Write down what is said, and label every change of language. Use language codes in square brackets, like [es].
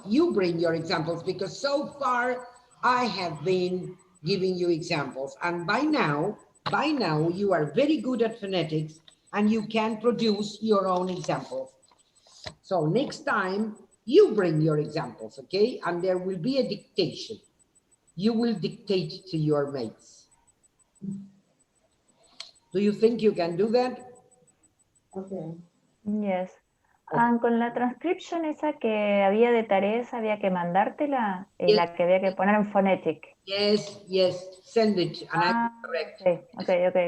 [en] You bring your examples, because so far I have been giving you examples, and by now you are very good at phonetics and you can produce your own examples. So next time you bring your examples, okay? And there will be a dictation. You will dictate to your mates. Do you think you can do that? Okay. Yes. [es] Ah, con la transcription esa que había de tareas, había que mandártela, [en] Yes. [es] la que había que poner en phonetic. [en] Yes, yes, send it and I will correct.